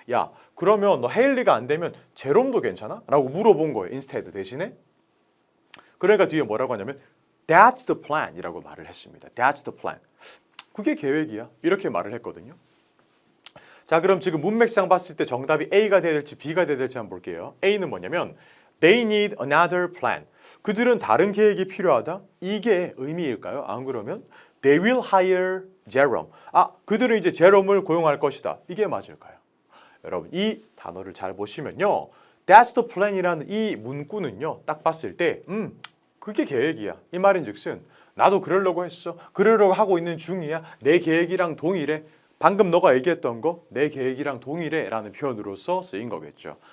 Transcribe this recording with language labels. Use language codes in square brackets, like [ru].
[ko] 야 그러면 너 헤일리가 안 되면 제롬도 괜찮아? 라고 물어본 거예요. instead 대신에 그러니까 뒤에 뭐라고 하냐면 [en] That's the plan [ko] 이라고 말을 했습니다. [en] That's the plan [ko] 그게 계획이야 이렇게 말을 했거든요. 자 그럼 지금 문맥상 봤을 때 정답이 A가 돼야 될지 B가 돼야 될지 한번 볼게요. [en] A는 뭐냐면 They need another plan. [ko] 그들은 다른 계획이 필요하다. 이게 의미일까요? [en] 안 그러면 They will hire Jerome. [ko] 그들은 이제 제롬을 고용할 것이다. 이게 맞을까요? 여러분 이 단어를 잘 보시면요. [en] That's the plan [ko] 이라는 이 문구는요. 딱 봤을 때 그게 계획이야. 이 말인즉슨 나도 그러려고 했어. 그러려고 하고 있는 중이야. 내 계획이랑 동일해. 방금 너가 얘기했던 거 내 계획이랑 동일해 라는 표현으로서 쓰인 거겠죠.